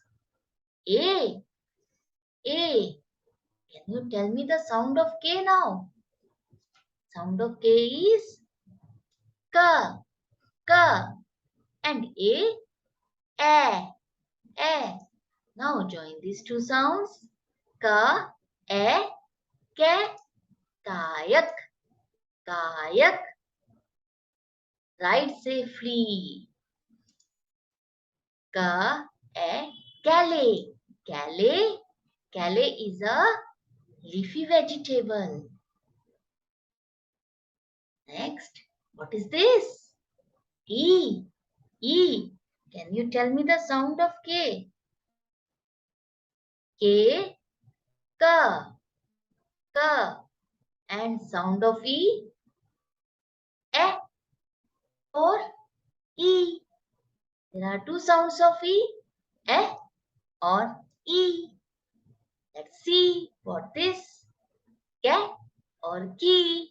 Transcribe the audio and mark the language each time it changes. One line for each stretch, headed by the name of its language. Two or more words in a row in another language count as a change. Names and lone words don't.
English: A. A. Can you tell me the sound of K now? Sound of K is K. K. And A. A. Now join these two sounds. Ka, e, ke, kayak, kayak. Ride safely. Ka, e, kale. Kale. Kale is a leafy vegetable. Next, what is this? E. E. Can you tell me the sound of K? K, ka, ka. And sound of E? E or E. There are two sounds of E, or E. Let's see what this cat or key.